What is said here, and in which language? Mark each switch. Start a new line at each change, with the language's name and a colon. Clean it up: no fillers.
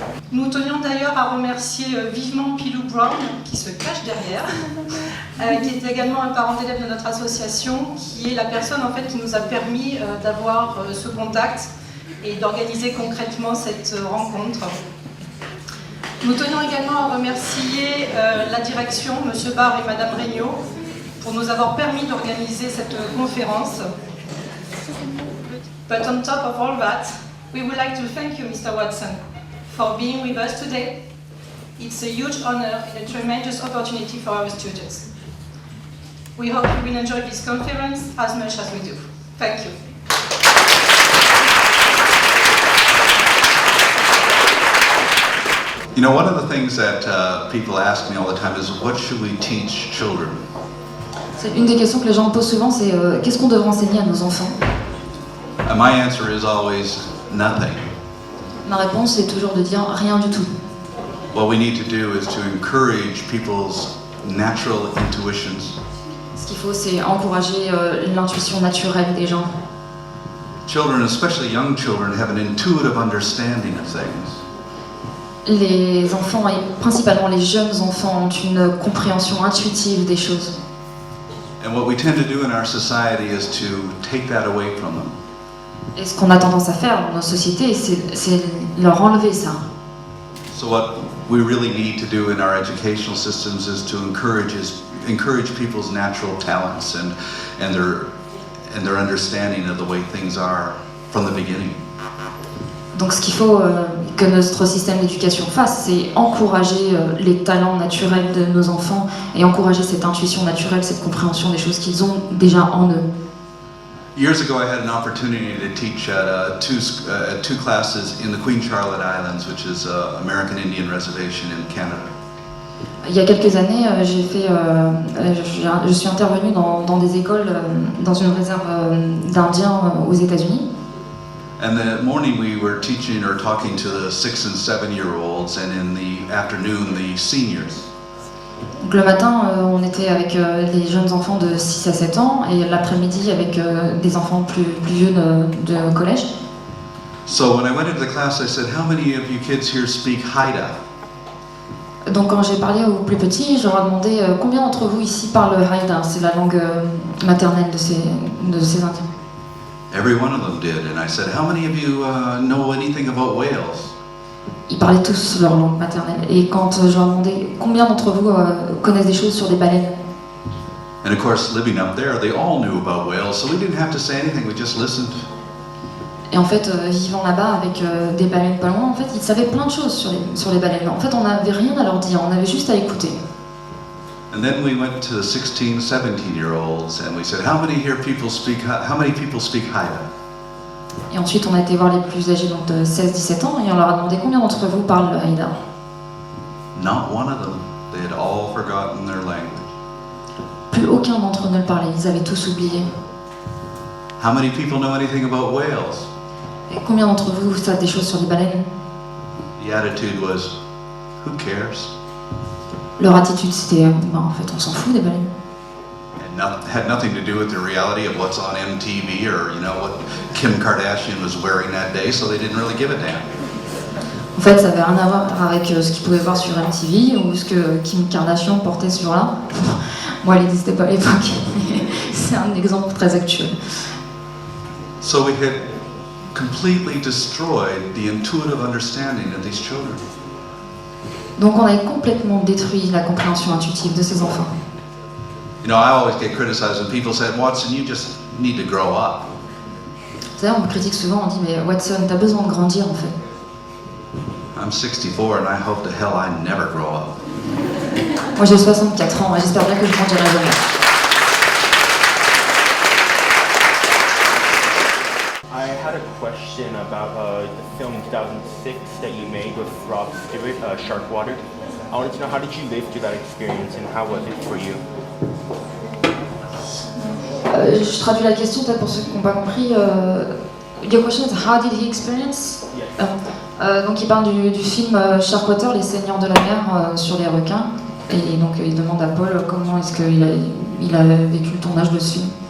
French: Nous tenions d'ailleurs à remercier vivement Pilou Brown, qui se cache derrière, qui est également un parent d'élève de notre association, qui est la personne en fait qui nous a permis d'avoir ce contact et d'organiser concrètement cette rencontre. Nous tenions également à remercier la direction, M. Barr et Mme Regnault, pour nous avoir permis d'organiser cette conférence.
English: But on top of all that, we would like to thank you, Mr. Watson, for being with us today. It's a huge honor and a tremendous opportunity for our students. We hope you will enjoy this conference as much as we do. Thank you. You know, one of the things that people ask me all the time is, what should we teach children?
French: C'est une des questions que les gens me posent souvent, c'est qu'est-ce qu'on devrait enseigner à nos enfants?
English: And my answer is always nothing.
French: Ma réponse est toujours de dire rien du tout.
English: What we need to do is to encourage people's natural intuitions.
French: Ce qu'il faut, c'est encourager l'intuition naturelle des gens.
English: Children, especially young children, have an intuitive understanding of things.
French: Les enfants, et principalement les jeunes enfants, ont une compréhension intuitive des choses.
English: And what we tend to do in our society is to take that away from them.
French: Et ce qu'on a tendance à faire dans nos sociétés, c'est leur enlever ça.
English: So what we really need to do in our educational systems is to encourage people's natural talents and their understanding of the way things are from the beginning.
French: Donc ce qu'il faut que notre système d'éducation fasse, c'est encourager les talents naturels de nos enfants et encourager cette intuition naturelle, cette compréhension des choses qu'ils ont déjà en eux.
English: Years ago, I had an opportunity to teach two classes in the Queen Charlotte Islands, which is an American Indian reservation in Canada.
French: Il y a quelques années, je suis intervenue dans des écoles, dans une réserve d'Indiens aux États-Unis.
English: And that morning we were teaching or talking to the 6 and 7-year-olds, and in the afternoon the seniors.
French: Donc le matin, on était avec les jeunes enfants de 6 à 7 ans et l'après-midi avec des enfants plus jeunes de collège.
English: So when I went into the class, I said, "How many of you kids here speak Haida?"
French: Donc quand j'ai parlé aux plus petits, je leur ai demandé combien d'entre vous ici parlent Haida, c'est la langue maternelle de ces Indiens.
English: Every one of them did, and I said, how many of you know anything about whales?
French: Ils parlaient tous leur langue maternelle. Et quand je leur demandais combien d'entre vous connaissent des choses sur des baleines,
English: And of course, living up there, they all knew about whales, so we didn't have to say anything, we just listened.
French: et en fait, vivant là-bas avec des baleines pas loin, en fait, ils savaient plein de choses sur les baleines. En fait, on n'avait rien à leur dire, on avait juste à écouter.
English: And then we went to 16, 17-year-olds, and we said, how many people speak Haida?
French: Et ensuite, on a été voir les plus âgés, donc de 16-17 ans, et on leur a demandé combien d'entre vous parlent le haïda.
English: Not one of them. They had all forgotten their language.
French: Plus aucun d'entre eux ne le parlait, ils avaient tous oublié.
English: How many people know anything about whales?
French: Et combien d'entre vous savent des choses sur les baleines?
English: The attitude was, who cares?
French: Leur attitude, c'était, en fait, on s'en fout des baleines.
English: Had nothing to do with the reality of what's on MTV or, what Kim Kardashian was wearing that day, so they didn't really give a damn.
French: En fait, ça n'avait rien à voir avec ce qu'ils pouvaient voir sur MTV ou ce que Kim Kardashian portait ce jour-là. Moi, elle n'existait pas à l'époque. C'est un exemple très actuel.
English: So we had completely destroyed the intuitive understanding of these children.
French: Donc on avait complètement détruit la compréhension intuitive de ces enfants.
English: I always get criticized when people say, Watson, you just need to grow up.
French: Vous savez, on me critique souvent, on dit, mais Watson, t'as besoin de grandir en fait.
English: I'm 64 and I hope to hell I never grow up.
French: Moi j'ai 64 ans et j'espère bien que je grandirai jamais.
English: I had a question about the film in 2006 that you made with Rob Stewart, Sharkwater. I wanted to know, how did you live through that experience and how was it for you?
French: Je traduis la question peut-être pour ceux qui n'ont pas compris.
English: Your question is how did he experience? Yes.
French: Donc il parle du film Sharkwater, les seigneurs de la mer sur les requins. Et donc il demande à Paul comment est-ce qu'il a vécu le tournage de ce film.